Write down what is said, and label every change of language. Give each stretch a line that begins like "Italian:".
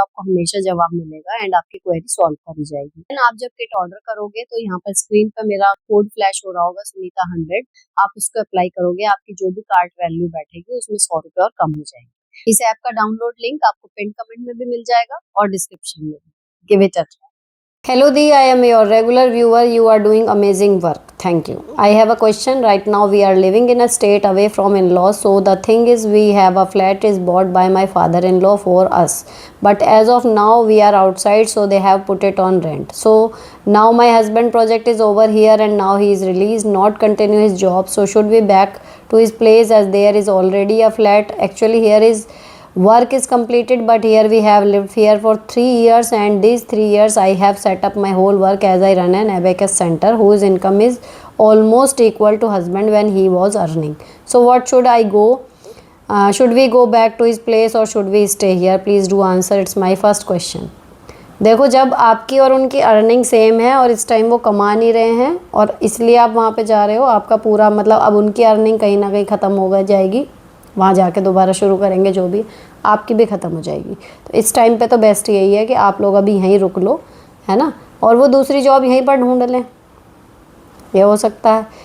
Hindi: आपको हमेशा जवाब मिलेगा एंड आपकी क्वेरी सॉल्व करी जाएगी। एंड आप जब किट ऑर्डर करोगे तो यहाँ पर स्क्रीन पे मेरा कोड फ्लैश हो रहा होगा, सुनीता 100। आप उसको अप्लाई करोगे, आपकी जो भी कार्ट वैल्यू बैठेगी उसमें 100 रुपए और कम हो जाएंगे। इस ऐप का डाउनलोड लिंक आपको पिन कमेंट में भी मिल जाएगा और डिस्क्रिप्शन में भी।
English: Give it a try. Hello Dee, I am your regular viewer. You are doing amazing work. Thank you. I have a question. Right now we are living in a state away from in-laws. So the thing is, we have a flat is bought by my father-in-law for us. But as of now we are outside, so they have put it on rent. So now my husband project is over here and now he is released, not continue his job. So should we back to his place as there is already a flat? Actually here is work is completed, but here we have lived here for 3 years and these 3 years I have set up my whole work as I run an abacus center whose income is almost equal to husband when he was earning. So what should I go? Should we go back to his place or should we stay here? Please do answer. It's my first question.
Hindi: देखो, जब आपकी और उनकी earning same है और इस time वो कमा नहीं रहे हैं और इसलिए आप वहाँ पे जा रहे हो, आपका पूरा मतलब अब उनकी अर्निंग कहीं ना कहीं ख़त्म हो जाएगी, वहाँ जाके दोबारा शुरू करेंगे, जो भी आपकी भी ख़त्म हो जाएगी। तो इस टाइम पे तो बेस्ट यही है कि आप लोग अभी यहीं रुक लो, है ना, और वो दूसरी जॉब यहीं पर ढूंढ लें, ये हो सकता है।